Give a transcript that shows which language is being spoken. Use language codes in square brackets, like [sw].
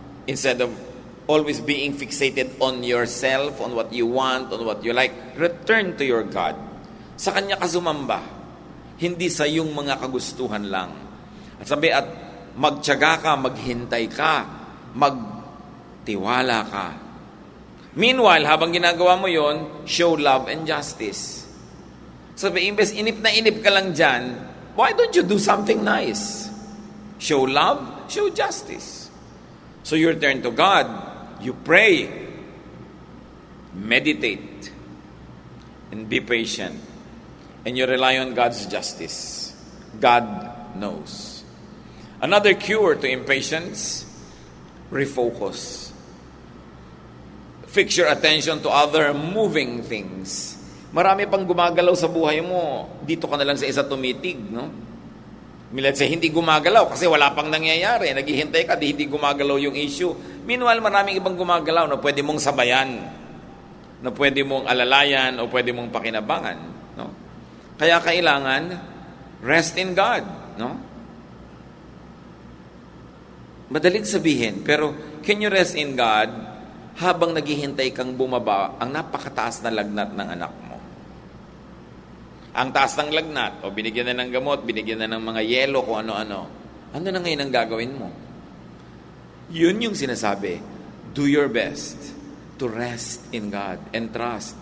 [en] Instead of always being fixated on yourself, on what you want, on what you like, return to your God. [tl] Sa Kanya ka sumamba. Hindi sa iyong mga kagustuhan lang. At sabi, at magtiyaga ka, maghintay ka, magtiwala ka. [en] Meanwhile, [tl] habang ginagawa mo yon, [en] show love and justice. [tl] Sabi, imbes inip na inip ka lang dyan, [en] why don't you do something nice? Show love, show justice. So you turn to God, you pray, meditate, and be patient. And you rely on God's justice. God knows. Another cure to impatience, refocus. Fix your attention to other moving things. [tl] Marami pang gumagalaw sa buhay mo. Dito ka na lang sa isa tumitig, no? [en] Let's say, [tl] hindi gumagalaw kasi wala pang nangyayari. Naghihintay ka, hindi gumagalaw yung issue. Meanwhile, maraming ibang gumagalaw na pwede mong sabayan, na pwede mong alalayan, o pwede mong pakinabangan, no? Kaya kailangan, [en] rest in God, [tl] no? Madaling sabihin, pero [en] can you rest in God [tl] habang naghihintay kang bumaba ang napakataas na lagnat ng anak mo? Ang taas ng lagnat, o binigyan na ng gamot, binigyan na ng mga yelo, kung ano-ano. Ano na ngayon ang gagawin mo? Yun yung sinasabi, [en] do your best to rest in God and trust.